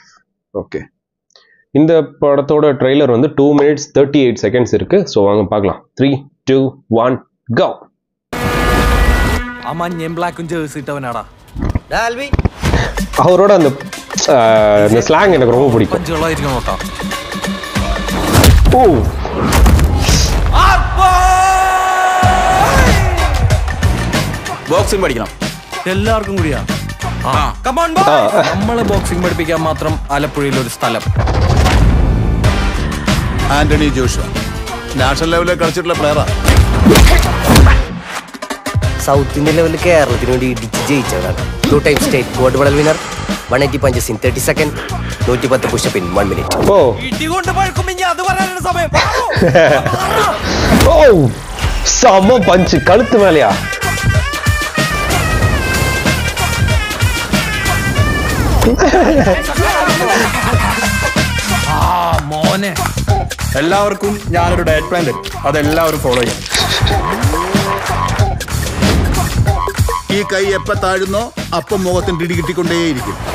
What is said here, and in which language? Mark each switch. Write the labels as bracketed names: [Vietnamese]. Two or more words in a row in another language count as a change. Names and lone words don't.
[Tamil] ஓகே, இந்த படத்தோட ட்ரெய்லர் வந்து [English] 2 minutes 38 seconds [Tamil] இருக்கு. ஸோ வாங்க பார்க்கலாம். [English] 3, 2, 1 go. [Tamil] அவரோட அந்த ஸ்லாங் எனக்கு ரொம்ப பிடிக்கும். [Malayalam] ബോക്സിംഗ് പഠിക്കണം എല്ലാവർക്കും കൂടിയാ. നമ്മള് ബോക്സിംഗ് പഠിപ്പിക്കാൻ മാത്രം ആലപ്പുഴയിൽ ഒരു സ്ഥലം. ആന്റണി ജോഷുവ [English] national level-il [Malayalam] കളിച്ചിട്ടുള്ള പ്ലെയറാ. [English] South Indian level-il [Malayalam] കേരളത്തിന് വേണ്ടി ഇടിച്ച് ജയിച്ചവരാണ്. [English] 2 times state gold medal winner. 180 punches in 30 seconds. 110 push up in 1 minute. [Tamil] செம பஞ்ச், கழுத்து மேலையா. [Malayalam] മോനെ, എല്ലാവർക്കും ഞാനൊരു [English] diet plan [Malayalam] തരും, അതെല്ലാവരും ഫോളോ ചെയ്യും. ഈ കൈ എപ്പ താഴുന്നോ അപ്പം മുഖത്തിന് ഇടി കിട്ടിക്കൊണ്ടേയിരിക്കും.